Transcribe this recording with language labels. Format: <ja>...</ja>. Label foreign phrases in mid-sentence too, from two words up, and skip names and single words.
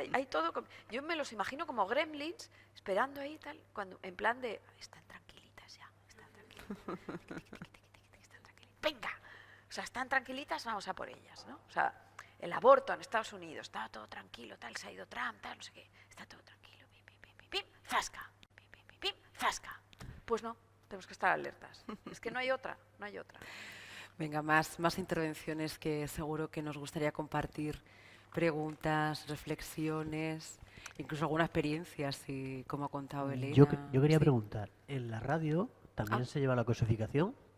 <es>Hay todo, yo me los imagino como gremlins, esperando ahí, tal, cuando, en plan de, están tranquilitas ya, están tranquilitas, venga, o sea, están tranquilitas, vamos a por ellas, ¿no? O sea, el aborto en Estados Unidos, estaba todo tranquilo, tal, se ha ido Trump, tal, no sé qué, está todo tranquilo, pim, pim, pim, pim, pim, zasca, pim, pim, pim, pim, zasca. Pues no, tenemos que estar alertas, es que no hay otra. Venga, más intervenciones que seguro que nos gustaría compartir, preguntas, reflexiones. incluso alguna experiencia, así como ha contado Elena. Yo quería Sí. preguntar, ¿en la radio también se lleva la cosificación?</es>